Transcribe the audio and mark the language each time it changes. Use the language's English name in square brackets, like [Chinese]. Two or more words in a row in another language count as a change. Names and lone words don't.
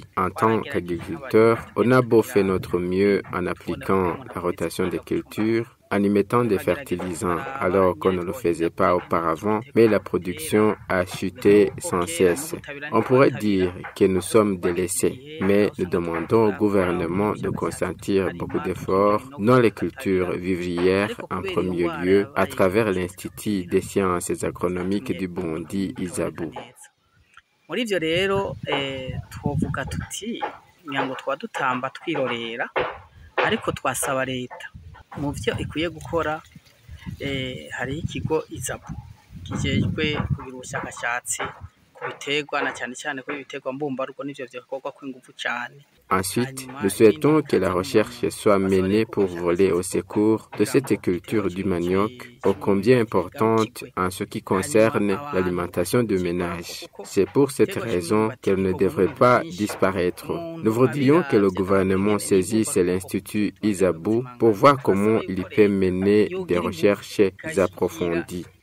[French] En tant qu'agriculteurs, on a beau faire notre mieux en appliquant la rotation des cultures, en y mettant des fertilisants alors qu'on ne le faisait pas auparavant, mais la production a chuté sans cesse. On pourrait dire que nous sommes délaissés, mais nous demandons au gouvernement de consentir beaucoup d'efforts dans les cultures vivrières en premier lieu à travers l'Institut des sciences agronomiques du Burundi, Izabu. [Rundi] Muri ivyo rero twovuga tuti nyango twadutamba twirorera ariko twasaba leta mu vyo ikwiye gukora hari ikigo Izabu kijejwe kugira ubushakashatsi ku biterwa na cyane cyane ko ibiterwa mbumbarugo n'ivyo vyakorwa kw'ingufu cyane. [French] Ensuite, nous souhaitons que la recherche soit menée pour voler au secours de cette culture du manioc, ô combien importante en ce qui concerne l'alimentation du ménage. C'est pour cette raison qu'elle ne devrait pas disparaître. Nous voudrions que le gouvernement saisisse l'Institut Izabu pour voir comment il peut mener des recherches approfondies.